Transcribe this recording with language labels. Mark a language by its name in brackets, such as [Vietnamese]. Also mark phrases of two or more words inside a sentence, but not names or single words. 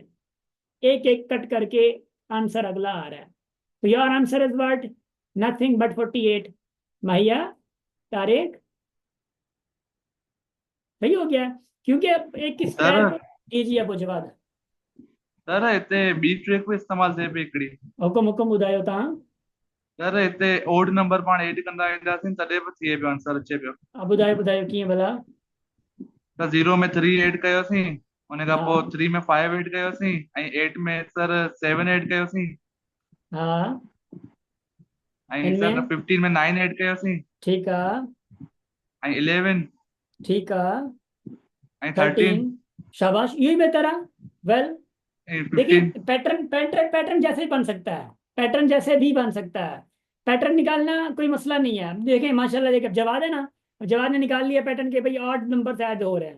[Urdu] ایک ایک کٹ کر کے آنسر اگلا آ رہا ہے. [English] तो your answer is what, nothing but 48. [Urdu] ماہیا، طارق، صحیح ہو گیا. کیونکہ اب ایک सर اسکوائر کو، جی جی، اب جواب. [Sindhi] सर हिते ॿी ट्रिक बि इस्तेमालु थिए पई हिकिड़ी। हुकुम हुकुम ॿुधायो तव्हां। सर हिते [English] odd number [Sindhi] पाण ऐड कंदा वेंदासीं तॾहिं बि थिए पियो आंसर अचे पियो। ॿुधायो ॿुधायो कीअं भला। त ज़ीरो में थ्री ऐड कयोसीं, उन खां पोइ [Urdu] हाँ [Sindhi] थ्री में फाइव ऐड कयोसीं, ऐं एट में सर सेवन ऐड कयोसीं, [Urdu] हाँ, [Sindhi] ऐं सर [Urdu] ان میں, [Sindhi] 15 में नाइन ऐड कयोसीं, [Urdu] ٹھیک ہے, [Sindhi] ऐं 11 [Urdu] ٹھیک ہے, [Sindhi] ऐं 13 [Urdu] 13، شاباش، یہی بہتر ہے۔ ویل, [Sindhi] ऐं [Urdu] देखिए [Sindhi] 15। [Urdu] پیٹرن پیٹرن پیٹرن جیسے ہی بن سکتا ہے، پیٹرن جیسے بھی بن سکتا ہے. پیٹرن نکالنا کوئی مسئلہ نہیں ہے۔ دیکھیں ماشاءاللہ، دیکھیے جواب ہے نا، جواب نے نکال لیا پیٹرن کے، بھائی [English] odd number add [Urdu] ہو رہے ہیں.